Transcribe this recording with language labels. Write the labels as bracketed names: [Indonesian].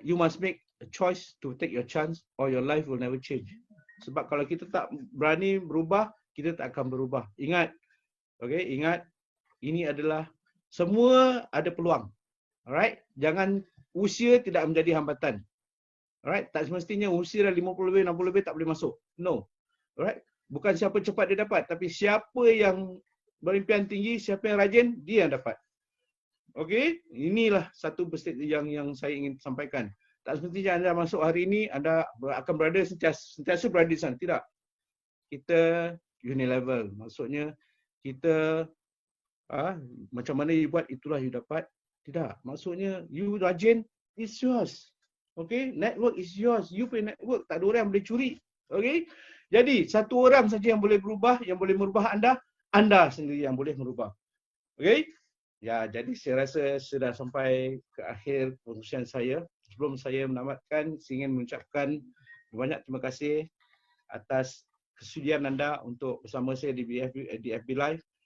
[English] You must make a choice to take your chance or your life will never change. [Malay] Sebab kalau kita tak berani berubah, kita tak akan berubah. Ingat, okay, ingat, ini adalah semua ada peluang. Alright? Jangan usia tidak menjadi hambatan. Alright? Tak semestinya usia dah 50 lebih, 60 lebih tak boleh masuk. No. Alright? Bukan siapa cepat dia dapat, tapi siapa yang berimpian tinggi, siapa yang rajin, dia yang dapat. Okey, inilah satu yang saya ingin sampaikan. Tak semestinya anda masuk hari ini, anda akan berada sentiasa berada di sana. Tidak. Kita unilevel. Maksudnya, kita macam mana you buat, itulah you dapat. Tidak. Maksudnya, you rajin, [English] it's yours. [Malay] Okey, [English] network is yours. [Malay] You punya network, tak ada orang yang boleh curi. Okey, jadi satu orang saja yang boleh berubah, yang boleh merubah anda sendiri yang boleh merubah. Okey? Ya, jadi saya rasa sudah sampai ke akhir pengurusan saya. Sebelum saya menamatkan, saya ingin mengucapkan banyak terima kasih atas kesudian anda untuk bersama saya di FB Live.